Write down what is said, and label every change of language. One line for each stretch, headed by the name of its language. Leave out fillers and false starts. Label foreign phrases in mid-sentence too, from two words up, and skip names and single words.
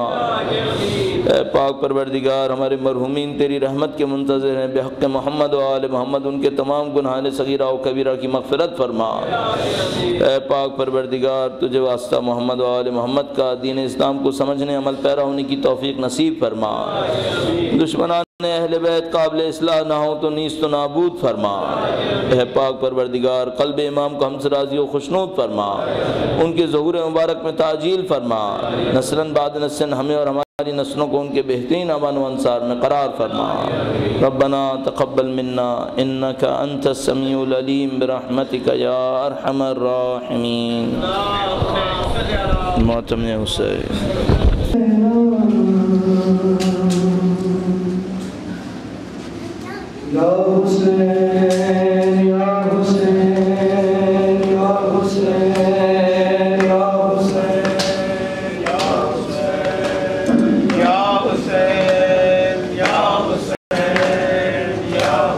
Urdu: اے پاک پروردگار ہمارے مرحومین تیری رحمت کے منتظر ہیں، بحق محمد و آل محمد ان کے تمام گناہان صغیرہ و کبیرہ کی مغفرت فرما۔ اے پاک پروردگار تجھے واسطہ محمد و آل محمد کا دین اسلام کو سمجھنے عمل پیرا ہونے کی توفیق نصیب فرما۔ دشمنان اہل بیت قابل اصلاح نہ ہو تو نیست و نابود فرما۔ اے پاک پروردگار قلب امام کو ہم سے راضی و خوشنود فرما، ان کے ظہور مبارک میں تعجیل فرما، نسلاً بعد نسل ہمیں اور ہماری نسلوں کو ان کے بہترین اعوان و انصار میں قرار فرما۔
Arabic: ربنا تقبل منا انک انت السمیع العلیم برحمتک یا ارحم الراحمین۔
Urdu: ماتم حسین۔ یا حسین یا حسین یا حسین یا حسین یا حسین یا حسین یا حسین یا